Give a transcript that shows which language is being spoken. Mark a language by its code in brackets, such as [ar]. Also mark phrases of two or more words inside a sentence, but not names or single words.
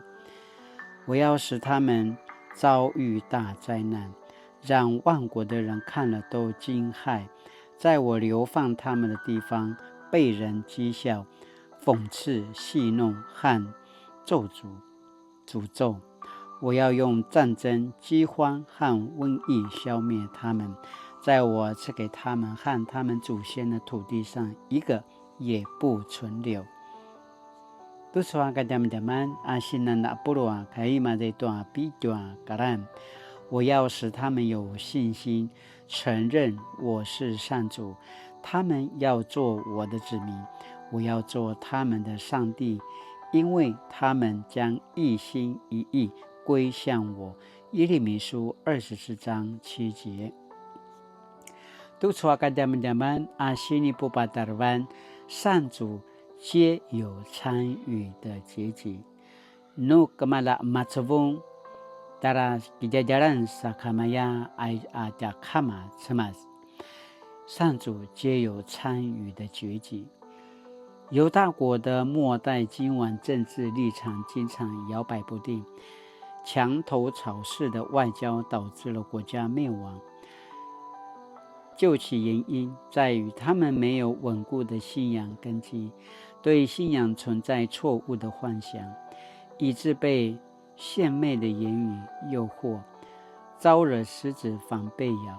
[zh] 我要使他们遭遇大灾难，让万国的人看了都惊骇，在我流放他们的地方被人讥笑、讽刺、戏弄和诅咒。我要用战争、饥荒和瘟疫消灭他们，在我赐给他们和他们祖先的土地上，一个也不存留。 [pwn] Tuswa kadam-daman asinan na purwa kaima de tua bidua karan。 [zh] 我要使他们有信心，承认我是上主，他们要做我的子民，我要做他们的上帝，因为他们将一心一意归向我。耶利米书24章7 节。 [pwn] Tuswa kadam-daman asini pupatarwan， [zh] 上主皆有参与的结集。 [pwn] No kemala matsuvung dara kijajaran sakamaya ajakama cemas， [zh] 上主皆有参与的结集。犹大国的末代君王政治立场经常摇摆不定，墙头草式的外交导致了国家灭亡。究其原因，在于他们没有稳固的信仰根基，对信仰存在错误的幻想，以致被献媚的言语诱惑，招惹狮子反被咬。